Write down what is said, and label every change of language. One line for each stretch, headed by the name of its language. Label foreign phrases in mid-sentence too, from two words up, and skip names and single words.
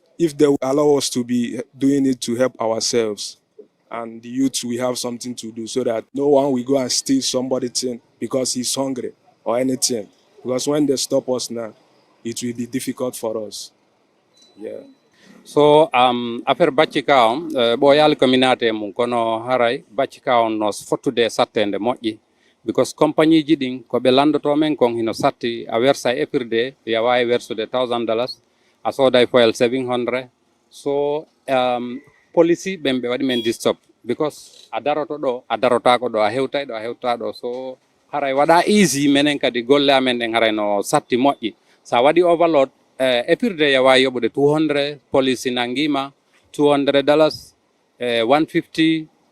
English: If they will allow us to be doing it to help ourselves and the youth, we have something to do so that no one will go and steal somebody's thing because he's hungry or anything. Because when they stop us now, it will be difficult for us. Yeah.
Fula: So affaire baccika on ɓoyal communauté mum kono haray baccika on no fottude sattede moƴƴi because compagnie ji ɗin koɓe landoto men kon hino satti a wersa épirde ya wawi wersude $1000 a sooday foyal 700 so policy ɓen ɓe waɗi men distop because a daroto ɗo a darotako ɗo a hewtay ɗo a hewta ɗo so haray waɗa easy menen kadi golle amen ɗen haray no satti moƴƴi sa waɗi overload épirde ya wawi yoɓude 200 police nangima $200 150